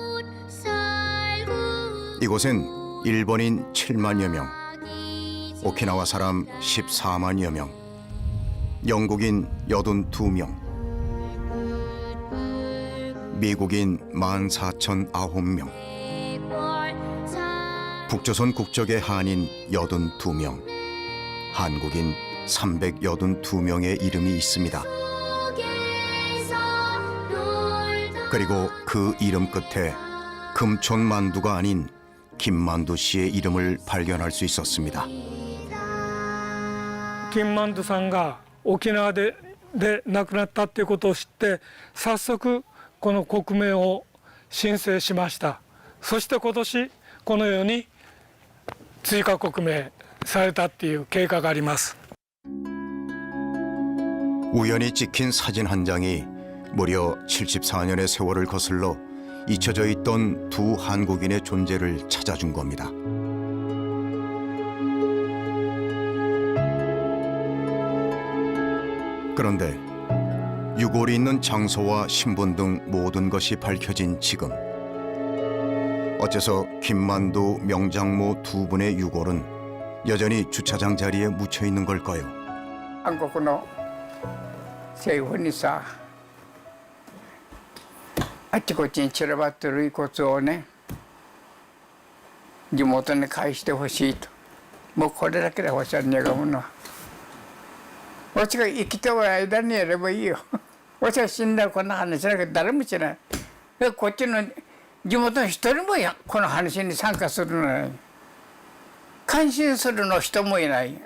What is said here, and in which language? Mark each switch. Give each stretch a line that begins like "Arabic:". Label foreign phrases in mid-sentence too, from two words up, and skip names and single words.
Korean: 이곳엔 일본인 7만여 명, 오키나와 사람 14만여 명, 영국인 82명, 미국인 14,009명, 북조선 국적의 한인 82명, 한국인 382명의 이름이 있습니다. 그리고 그 이름 끝에 금촌만두가 아닌 김만두 씨의 이름을 발견할 수 있었습니다.
Japanese: 金万寿さんが沖縄で亡くなったっていうことを知って早速この国名を申請しました。そして今年このように追加国名されたっていう経過があります。
Korean: 우연히 찍힌 사진 한 장이 무려 74년의 세월을 거슬러 잊혀져 있던 두 한국인의 존재를 찾아준 겁니다. 그런데 유골이 있는 장소와 신분 등 모든 것이 밝혀진 지금 어째서 김만두, 명장모 두 분의 유골은 여전히 주차장 자리에 묻혀 있는 걸까요? 한국의 세훈이 사
Japanese: あっちこっちに散らばってる遺骨をね地元に返してほしいともうこれだけで欲しいんやがものは私が生きてる間にやればいいよ私が死んだらこんな話だけど誰も知らないこっちの地元の一人もこの話に参加するのに関心するの人もいない。